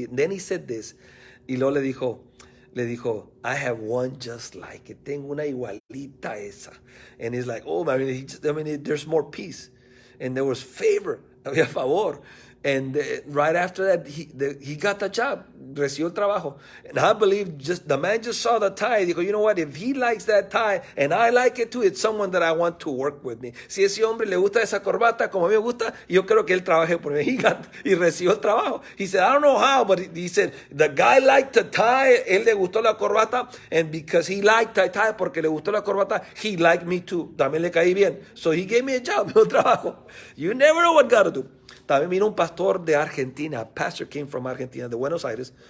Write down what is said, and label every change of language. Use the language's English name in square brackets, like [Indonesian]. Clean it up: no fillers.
[English] Y then he said this, [Spanish] y luego le dijo, [English] I have one just like it. [Spanish] Tengo una igualita esa. [English] And he's like, oh, there's more peace. And there was favor, [Spanish] había favor. [English] And right after that, he got the job, [Spanish] recibió el trabajo. [English] And I believe the man just saw the tie. [Spanish] Dijo, [English] you know what, if he likes that tie, and I like it too, it's someone that I want to work with me. [Spanish] Si ese hombre le gusta esa corbata, como a mí me gusta, yo creo que él trabaje por mí. Y recibió el trabajo. [English] He said, I don't know how, but he said, the guy liked the tie, [Spanish] él le gustó la corbata, [English] and because he liked the tie, [Spanish] porque le gustó la corbata, [English] he liked me too. [Spanish] También le caí bien. [English] So he gave me a job, [Spanish] un trabajo. [English] You never know what God will do. [Spanish] También vino un pastor de Argentina. [English] A pastor came from Argentina, [Spanish] de Buenos Aires.